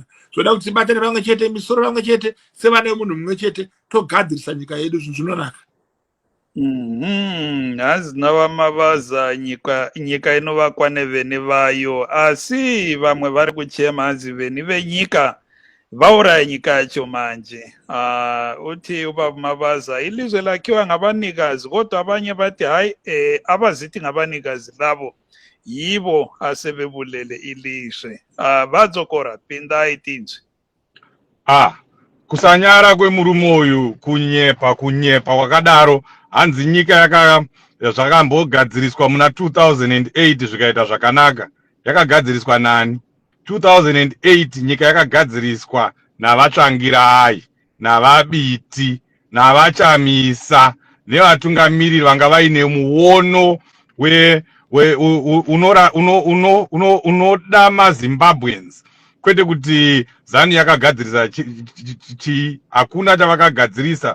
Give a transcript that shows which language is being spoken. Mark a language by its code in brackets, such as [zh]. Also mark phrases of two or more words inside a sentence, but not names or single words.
[sn] Zvoda kuti tibatane pamwe chete, misoro pamwe chete, sevana vemunhu mumwe chete, togadzirisa nyika yedu, zvinhu zvinonaka. Hazina vamavaza nyika inovakwa neveni vayo, asi vamwe vari kuchema hanzi veni venyika vauraya nyika yacho manje. [nd] Uthi ubaba Mavaza ilizwe lakhiwa ngabanikazi, kodwa abanye bathi hayi abazithi ngabanikazi labo yibo asebebulele ilizwe. [sn] Vadzokora pinda itinzwe. kusanyara kwemurume uyu kunyepa wakadaro hanzi nyika zvakambogadziriswa muna 2008 zvikaita zvakanaka. Yakagadziriswa nani? 2008 nyika yakagadziriswa navatsvangirai, navabiti, navachamisa, nevatungamiriri vanga vaine muono unoda maZimbabweans, kwete kuti ZANU yakagadzirisa hakuna chavakagadzirisa.